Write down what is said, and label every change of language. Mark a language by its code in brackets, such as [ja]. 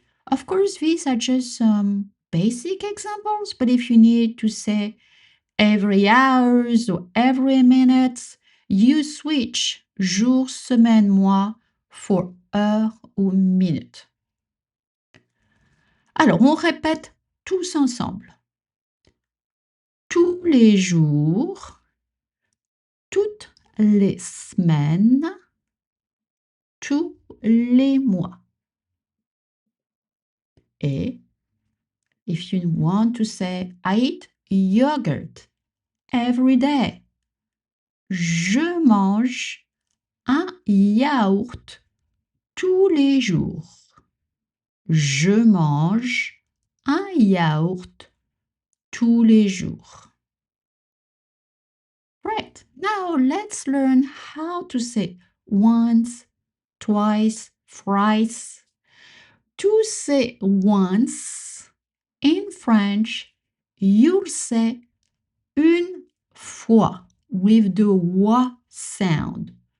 [en] Of course, these are just some basic examples, but if you need to say every hours or every minute, you switch jour, semaine, mois for heure ou minute. [fr] Alors, on répète tous ensemble. Tous les jours, toutes les semaines, tous les mois. [en] Et if you want to say, I eat yogurt every day. [fr] Je mange un yaourt tous les jours. Je mange un yaourt tous les jours. [en] Right, now let's learn how to say once, twice, thrice. To say once, in French, you'll say une fois with the wa sound.